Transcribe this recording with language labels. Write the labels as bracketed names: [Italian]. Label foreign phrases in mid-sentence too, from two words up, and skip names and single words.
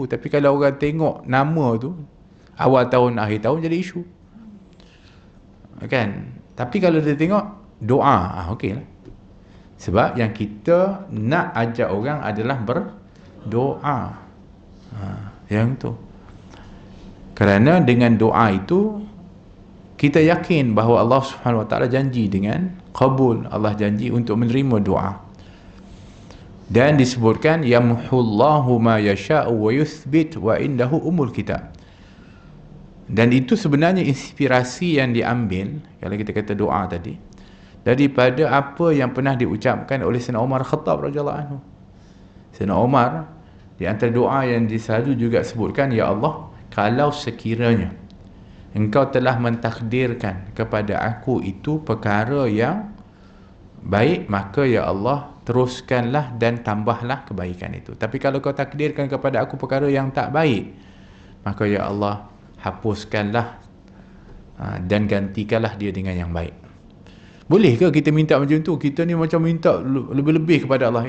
[Malay] Tapi kalau orang tengok nama tu, awal tahun, akhir tahun, jadi isu, kan? Tapi kalau dia tengok doa, okey lah. Sebab yang kita nak ajak orang adalah berdoa. Yang tu. Kerana dengan doa itu, kita yakin bahawa Allah Subhanahu Wa Taala janji dengan kabul, Allah janji untuk menerima doa. Dan disebutkan [Arabic] yamhullahu ma yasha'u wa yuthbit wa indahu umul kitab. [Malay] Dan itu sebenarnya inspirasi yang diambil, kalau kita kata doa tadi, daripada apa yang pernah diucapkan oleh Sayyidina Umar Khattab [Arabic] radhiyallahu anhu. [Malay] Sayyidina Umar, di antara doa yang selalu juga sebutkan, ya Allah, kalau sekiranya Engkau telah mentakdirkan kepada aku itu perkara yang baik, maka ya Allah, teruskanlah dan tambahlah kebaikan itu. Tapi kalau kau takdirkan kepada aku perkara yang tak baik, maka ya Allah, hapuskanlah dan gantikanlah dia dengan yang baik. Boleh ke kita minta macam tu? Kita ni macam minta lebih-lebih kepada Allah.